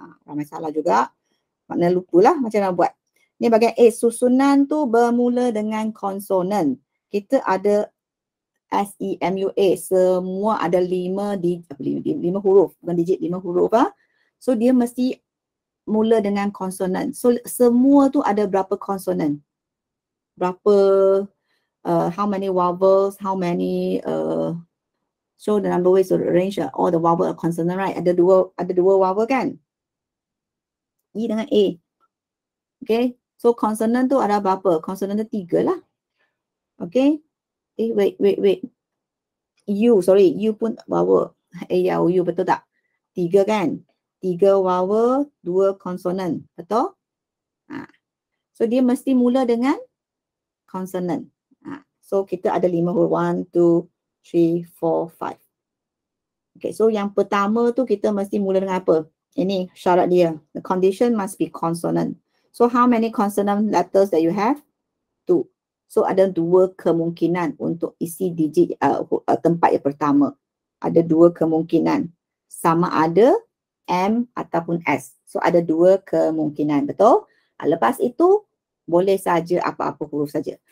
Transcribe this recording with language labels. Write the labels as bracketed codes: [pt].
[ms] Ramai salah juga. Maknanya lupalah macam mana buat. Ni bahagian A, susunan tu bermula dengan konsonan. Kita ada SEMUA, semua ada 5 huruf, bukan digit, 5 huruf. So dia mesti mula dengan konsonan. So semua tu ada berapa konsonan? Berapa, [en] how many vowels, how many, so the number ways to arrange all the vowel are consonant, right? [ms] Ada dua vowel kan? E dengan A. Okay, so konsonan tu ada berapa? Konsonan tu 3 lah. Okay. Wait. U pun vowel. U betul tak? 3 kan? 3 vowel, 2 konsonan. Betul? So dia mesti mula dengan konsonan. So kita ada 5 huruf. 1, 2, 3, 4, 5. Okay, so yang pertama tu kita mesti mula dengan apa? Ini syarat dia. [en] The condition must be consonant. So how many consonant letters that you have? 2. [ms] So ada 2 kemungkinan untuk isi digit tempat yang pertama. Ada 2 kemungkinan. Sama ada M ataupun S. So ada 2 kemungkinan. Betul? Lepas itu boleh saja apa-apa huruf saja.